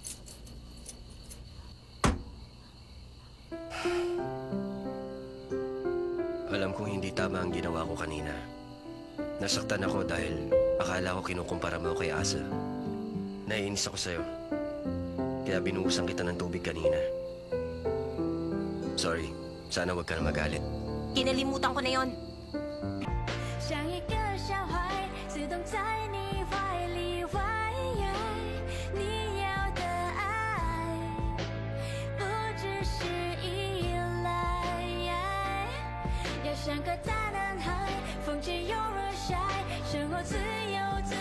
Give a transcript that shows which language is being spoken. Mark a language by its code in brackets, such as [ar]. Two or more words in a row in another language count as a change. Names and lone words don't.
[tl] Alam kong hindi tama ang ginawa ko kanina. Nasaktan ako dahil akala ko kinukumpara mo kay Asa. Naiinis ako sa'yo. Kaya binuhusan kita ng tubig kanina. Sorry. Sana wag ka na magalit. Kinalimutan ko na yon. [zh] 像一个小孩，自动在你怀里怀你要的爱，不只是依赖。要像个大男孩，风起又若晒，生活自由